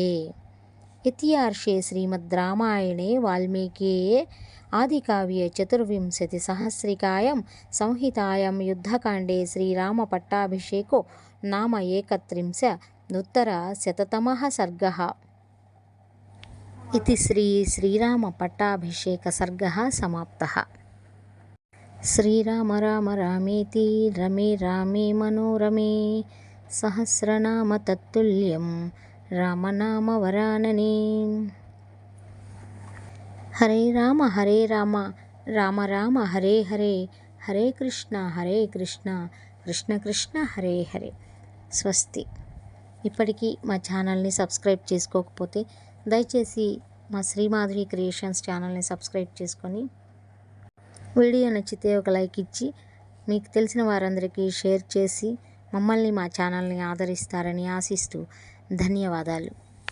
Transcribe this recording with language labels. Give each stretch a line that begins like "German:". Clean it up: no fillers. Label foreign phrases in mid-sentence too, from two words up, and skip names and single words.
Sanskrit: ఇత్యార్షే శ్రీమద్ రామాయణే వాల్మీకియే ఆదికావ్యే చతుర్వింశతిసహస్రికాయాం సంహితాయాం యుద్ధకాండే శ్రీరామ పట్టాభిషేకో నామ 31 ఉత్తర శతతమః సర్గః. इति श्री श्रीराम पट्टाभिषेक सर्गः समाप्तः। श्रीराम राम रामेति रमे रामे मनोरमे सहस्रनाम तत्तुल्यं रामनाम वरानने। हरे राम राम राम हरे हरे, हरे कृष्ण కృష్ణ కృష్ణ హరే హరే. స్వస్తి.
Telugu: ఇప్పటికీ మా ఛానల్ని సబ్స్క్రైబ్ చేసుకోకపోతే దయచేసి మా శ్రీమాధురి క్రియేషన్స్ ఛానల్ని సబ్స్క్రైబ్ చేసుకొని వీడియో నచ్చితే ఒక లైక్ ఇచ్చి మీకు తెలిసిన వారందరికీ షేర్ చేసి మమ్మల్ని మా ఛానల్ని ఆదరిస్తారని ఆశిస్తూ ధన్యవాదాలు.